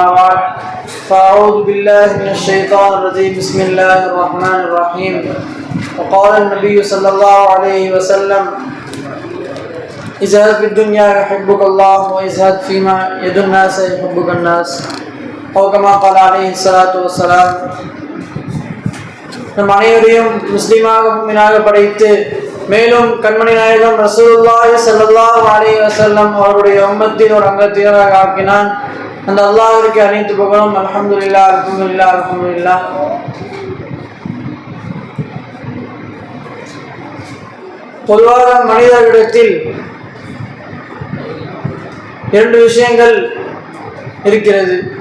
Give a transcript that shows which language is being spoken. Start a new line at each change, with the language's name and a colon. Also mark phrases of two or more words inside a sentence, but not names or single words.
Arabic: بعد فأعوذ بالله من الشيطان الرجيم بسم الله الرحمن الرحيم وقال النبي صلى الله عليه وسلم ازهد في الدنيا يحبك الله وازهد فيما يد الناس يحبك الناس أو كما قال عليه الصلاة والسلام.
Tamil: நம் அனைவரையும் முஸ்லிமாக முஃமினாக படைத்து மேலும் கண்மணி நாயகம்
Arabic: رسول الله صلى الله عليه وسلم
Tamil: அவருடைய உம்மத்தின் ஒரு அங்கத்தினராக ஆக்கினான். அந்த அல்லாஹ்விற்கு அனைத்து புகழும்.
Arabic: الحمد لله الحمد لله الحمد لله.
Tamil: பொதுவாக மனிதர்களிடத்தில் இரண்டு விஷயங்கள் இருக்கிறது.